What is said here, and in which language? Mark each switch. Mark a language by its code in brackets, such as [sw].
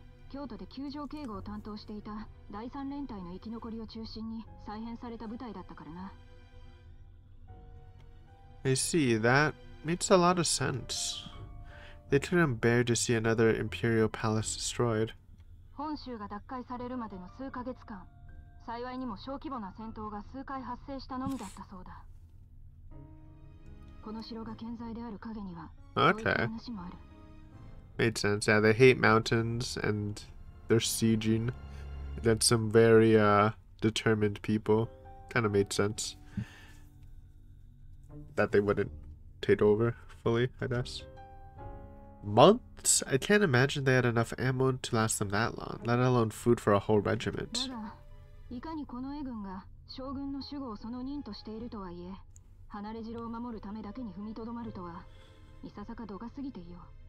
[ja] 京都で救助警護を担当していた第3連隊の生き残りを中心に再編された部隊だったからな。 [en] I see, that makes a lot of sense. They couldn't bear to see another imperial palace destroyed. [ja] 本州が奪回されるまでの数ヶ月間、幸いにも小規模な戦闘が数回発生したのみだったそうだ。この城が健在である影には、そういった話もある。 [en] Made sense. Yeah, they hate mountains and they're sieging against some very determined people. Kind of made sense that they wouldn't take over fully, I guess. Months? I can't imagine they had enough ammo to last them that long, let alone food for a whole regiment. [ja] いかに近衛軍が将軍の守護をその任としているとはいえ、離れ城を守るためだけに踏みとどまるとは、いささか度が過ぎていよう。